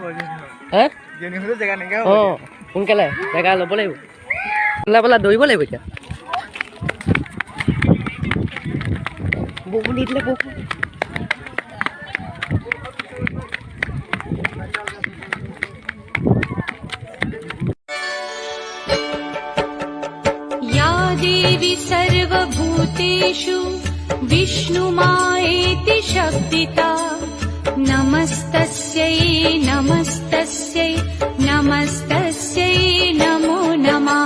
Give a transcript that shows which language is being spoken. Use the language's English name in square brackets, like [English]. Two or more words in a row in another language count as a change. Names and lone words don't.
[Assamese] হা অঁ সোনকালে জেগা ল'ব লাগিব, ওলাই পেলাই দৌৰিব লাগিব। এতিয়া বৰষুণ দি দিলে বৰষুণ [Sanskrit] देवी सर्वभूतेषु विष्णुमायेति शब्दिता नमस्तस्यै नमस्तस्यै नमस्तस्यै नमो नमः।